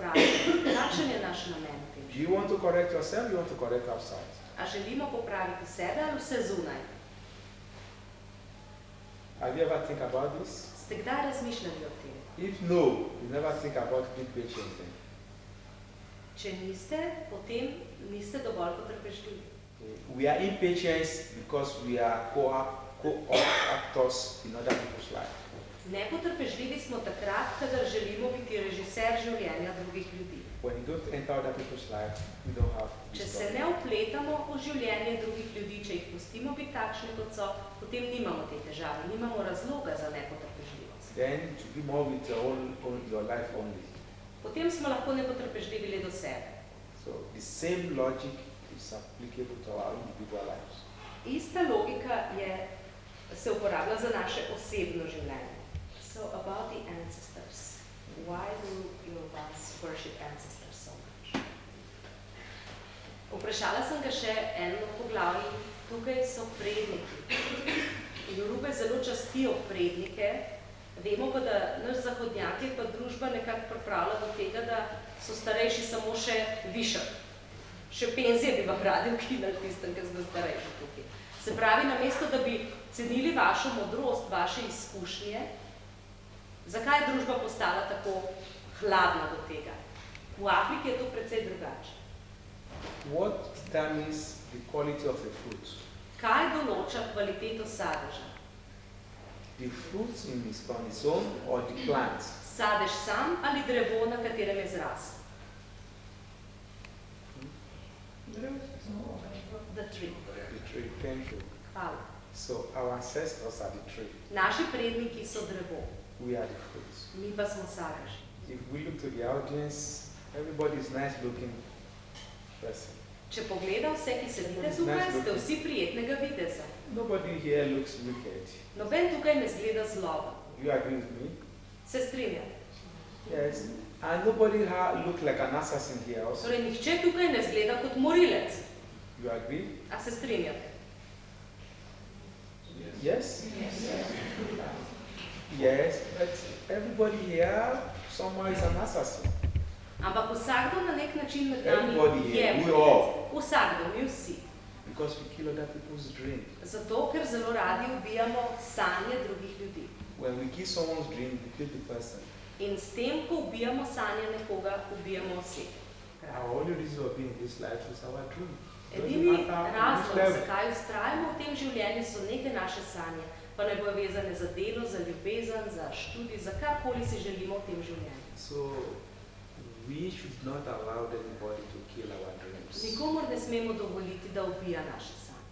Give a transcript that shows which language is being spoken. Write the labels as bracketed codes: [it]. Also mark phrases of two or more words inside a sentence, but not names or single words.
[sl] vpraša. Kakšen je naš namen v tem? [en] Do you want to correct yourself? You want to correct outside? [sl] A želimo popraviti sebe ali vse zunaj? [en] Have you ever think about this? [sl] Ste kdaj razmišljali o tem? [en] If no, you never think about being patient then. [sl] Če niste, potem niste dovolj potrpežljivi. [en] We are impatient because we are co-actors in other people's life. [sl] Nepotrpežljivi smo takrat, kadar želimo biti režiser življenja drugih ljudi. [en] When you don't enter other people's life, you don't have [sl] Če [en] this [sl] se [en] problem. [sl] ne vpletamo v življenje drugih ljudi, če jih pustimo biti takšni, kot so, potem nimamo te težave, nimamo razloga za nepotrpežljivost. [en] Then to be more with your life only. [sl] Potem smo lahko nepotrpežljivi le do sebe. [en] So the same logic is applicable to our individual lives. [sl] Ista logika se uporablja za naše osebno življenje. [en] So about the ancestors. Why do you of us worship ancestors so much? [sl] Vprašala sem ga še eno poglavje. Tukaj so predniki. In Rube zelo častijo prednike. Vemo pa, da naš zahodnjak je pa družba nekako pripravila do tega, da so starejši samo še višek. Še penzije bi vam radi ukinili tistem, ki ste starejši tukaj. Se pravi, namesto da bi cenili vašo modrost, vaše izkušnje, zakaj je družba postala tako hladna do tega? V Afriki je to precej drugače. [en] What determines the quality of a fruit? [sl] Kaj določa kvaliteto sadeža? [en] The fruit on its own or the plant? [sl] Sadež sam ali drevo, na katerem je zrasel? [en] The tree. The tree, thank you. [sl] Hvala. [en] So our ancestors are the tree. [sl] Naši predniki so drevo, [en] We are the fruits. [sl] mi pa smo sadeži. [en] If we look to the audience, everybody is nice looking person. [sl] Če pogleda vse, ki sedite tukaj, ste vsi prijetnega videza. [en] Nobody here looks wicked. [sl] Noben tukaj ne zgleda zloba. [en] You agree with me? [sl] Se strinjate? [en] Yes. And nobody look like an assassin here also. [sl] Torej, nihče tukaj ne zgleda kot morilec. [en] You agree? [sl] A se strinjate? [en] Yes? Yes, but everybody here somehow is an assassin. [sl] Ampak vsakdo na nek način med nami [en] Everybody [sl] je [en] here, we [sl] morilec. [en] all. [sl] Vsakdo, mi vsi. [en] Because we kill other people's dream. [sl] Zato, ker zelo radi ubijamo sanje drugih ljudi. [en] When we kill someone's dream, we kill the person. [sl] In s tem, ko ubijamo sanje nekoga, ubijamo osebo. [en] Our only reason of being in this life is our dream. [sl] Edini razlog, zakaj ustrajamo v tem življenju, so neke naše sanje, pa naj bojo vezane za delo, za ljubezen, za študij, za karkoli si želimo v tem življenju. [en] So we should not allow anybody to kill our dreams. [sl] Nikomor ne smemo dovoliti, da ubija naše sanje.